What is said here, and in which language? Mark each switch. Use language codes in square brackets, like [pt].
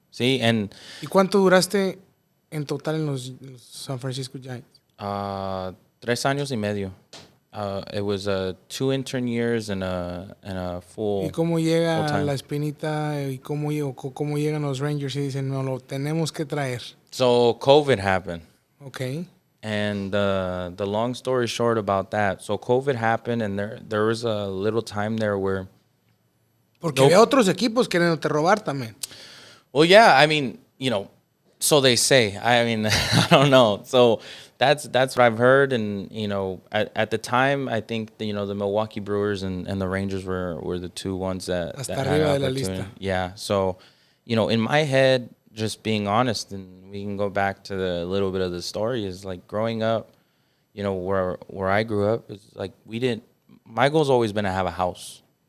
[es] ¿Y cuánto duraste en total en los San Francisco Giants? 3 años y medio. [en] It was 2 intern years and a full. [es] ¿Y cómo llega la espinita y cómo llegan los Rangers y dicen, no, lo tenemos que traer? [en] So COVID happened. Okay. And the long story short about that, so COVID happened, and there was a little time there where. [es] Porque había otros equipos queriéndote robar también. [en] Well, yeah, I mean, so they say. I mean, I don't know. So that's what I've heard, and at the time, I think the Milwaukee Brewers and the Rangers were the two ones that [es] Hasta [en] had [es] arriba de la [en] opportunity. [es] lista. [en] Yeah. So, in my head, just being honest, and we can go back to the little bit of the story, is like growing up, where I grew up, is like my goal's always been to have a house.